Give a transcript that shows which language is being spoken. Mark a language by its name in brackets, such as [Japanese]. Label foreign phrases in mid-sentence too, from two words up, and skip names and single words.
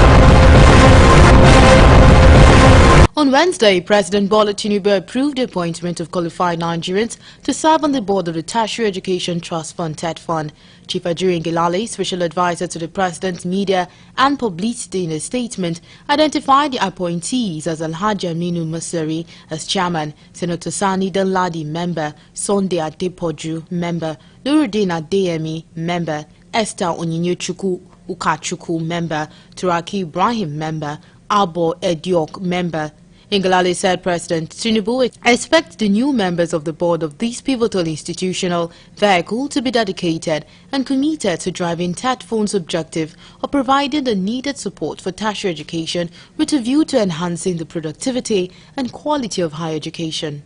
[English] On Wednesday, President Bola Tinubu approved the appointment of qualified Nigerians to serve on the board of the Tertiary Education Trust Fund (TED Fund). Chief Ajuri Ngilale, special advisor to the President's Media and Publicity, in a statement, identified the appointees as Alhaji Aminu Masari as chairman, Senator Sani Danladi, member, Sunday Adepoju, member, Nuruddin Adeyemi, member, Esther Onyinyechuku Ukachukwu, member, Turaki Ibrahim, member, Abo Ediok, member. Ngilale said President Tinubu expects the new members of the board of this pivotal institutional vehicle to be dedicated and committed to driving TED Fund's objective of providing the needed support for tertiary education with a view to enhancing the productivity and quality of higher education.